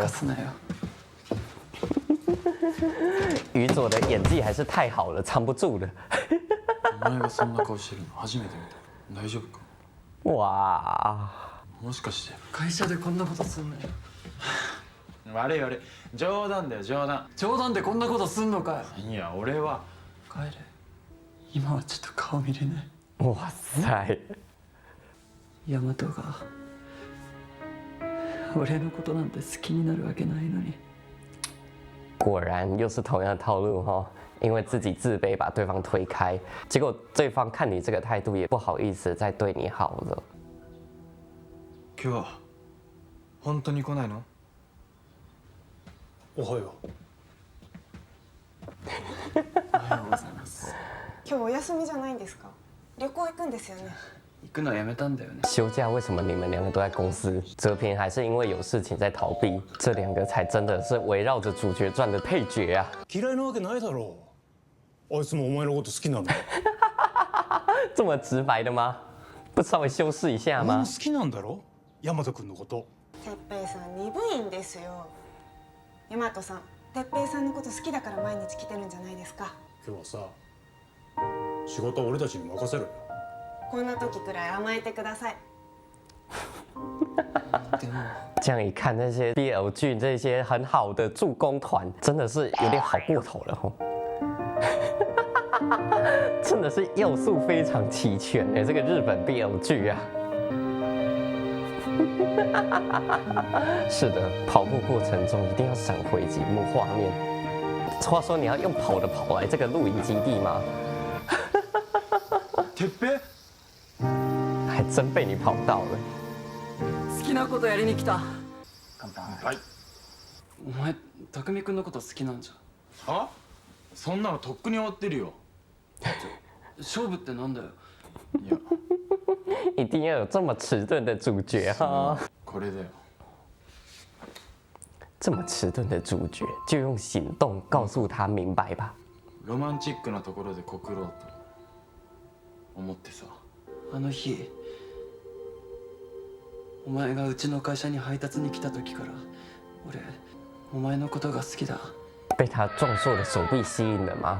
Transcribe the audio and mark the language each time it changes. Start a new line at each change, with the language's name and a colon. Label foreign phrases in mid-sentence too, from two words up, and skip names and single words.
Japanese: 茶化すなよ。
Chinese: 宇佐的演技还是太好了，藏不住了。
Japanese: お前がそんな顔してるの初めて見た。大丈夫か？哇，もしかして。会社でこんなことすんなよ。悪い悪い。冗談だよ冗談。冗談でこんなことすんのかよ。いや俺は。帰れ。今はちょっと顔見れない。哇塞，ヤマトが俺のことなんて好きになるわけないのに。
Chinese: 果然又是同样的套路哈、因为自己自卑把对方推开，结果对方看你这个态度也不好意思再对你好了。
Japanese: 今日は本当に来ないの？おはよおはようございます。今日お休みじゃないんですか？旅行行くんですよね。行くのやめたんだよね。
Chinese: 休假为什么你们两个都在公司？哲平还是因为有事情在逃避，这两个才真的是围绕着主角转的配角啊！
Japanese: 嫌いなわけないだろう。あいつもお前のこと好きなんだ。
Chinese: 这么直白的吗？不稍微修饰一下吗？
Japanese: お前も好きなんだろ大和君のこと。哲平さん鈍いんですよ。大和さん哲平さんのこと好きだから毎日来てるんじゃないですか？今日はさ、仕事は俺たちに任せろよ。こんな時くらい甘えてください。でも
Chinese: 这样一看，那些 BL 剧这些很好的助攻团，真的是有点好过头了哦。真的是要素非常齐全哎，这个日本 BL 剧啊。是的，跑步过程中一定要闪回几幕画面。话说，你要用跑的跑来这个露营基地吗？
Japanese: てっぺ？
Chinese: 还真被你跑到了。
Japanese: 好きなことやりに来た。乾杯。はい。お前匠君のこと好きなんじゃん。は？そんなのとっくに終わってるよ。勝負ってなんだよ。いや
Chinese: 一定要有这么迟钝的主角哈！
Japanese: これだよ。
Chinese: 这么迟钝的主角，就用行动告诉他明白吧。
Japanese: ロマンチックなところで告ろうと思ってさ。あの日お前がうちの会社に配達に来た時から俺お前のことが好きだ。
Chinese: 被他壮硕的手臂吸引了吗？